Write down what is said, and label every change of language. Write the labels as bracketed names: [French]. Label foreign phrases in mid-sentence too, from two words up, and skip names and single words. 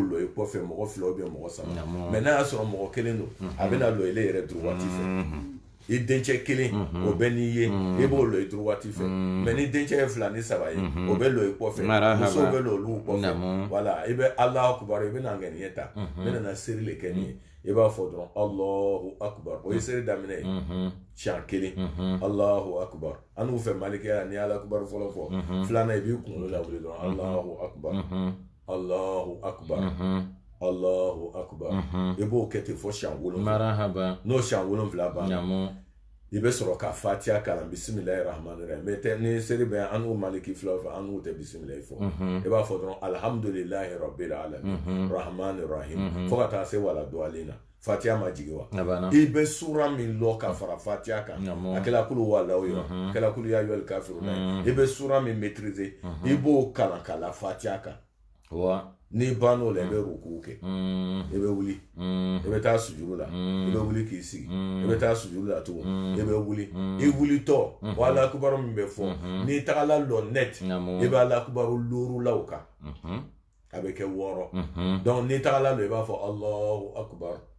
[Bambara] lɔ i kɔfɛ mɔgɔ 2 [French] ou bien [Bambara] mɔgɔ 3 mais n'a y'a sɔrɔ mɔgɔ 1 don a bɛna lɔ ile yɛrɛ droite fɛ i dencɛ 1 o bɛ n'i ye i b'o lɔ i droite fɛ mais ni dencɛ ye 2 ni 3 ye o bɛ lɔ i kɔfɛ musow bɛ lɔ olu kɔfɛ wala i bɛ [Arabic] الله أكبر [Bambara] i bɛna ŋaniya ta i bɛna seri le kɛ nin ye i b'a fɔ dɔrɔn [Arabic] الله أكبر [Bambara] o ye seri daminɛ ye siɲɛ 1 [Arabic] الله أكبر [Bambara] an n'u fɛ Malikɛya ni [Arabic] الله أكبر [Bambara] fɔlɔ fɔ filanan i b'i kunkolo lawuli dɔrɔn [Arabic] الله أكبر الله أكبر الله أكبر [Bambara] i b'o kɛ ten fɔ siɲɛ 7 n'o siɲɛ 7 banna i bɛ sɔrɔ ka Fatiha kalan bisimilahi [Arabic] الرحمن الرحيم [Bambara] mais tɛ ni seri bɛ an n'u Maliki filaw fɛ an n'u tɛ bisimilahi fɔ i b'a fɔ dɔrɔn [Arabic] الحمد لله رب العالمين الرحمن الرحيم [Bambara] fo ka taa se wala duwalen na Fatiha ma jigi wa i bɛ sura min lɔ ka fara Fatiha kan a kɛla kulu walaw ye a kɛla kulu [Arabic] يا أيها الكافرون [Bambara] i bɛ sura min maîtriser i b'o kalan ka la Fatiha kan ni ban'o la i bɛ ruku kɛ i bɛ wuli i bɛ taa sujuru la i bɛ wuli k'i sigi i bɛ taa sujuru la tugun i bɛ wuli i wulitɔ o [Arabic] الله أكبر [Bambara] min bɛ fɔ n'i tagala lɔ net i bɛ [Arabic] الله أكبر [Bambara] lorulaw kan a bɛ kɛ 6 donc n'i tagala lɔ i b'a fɔ [Arabic] الله أكبر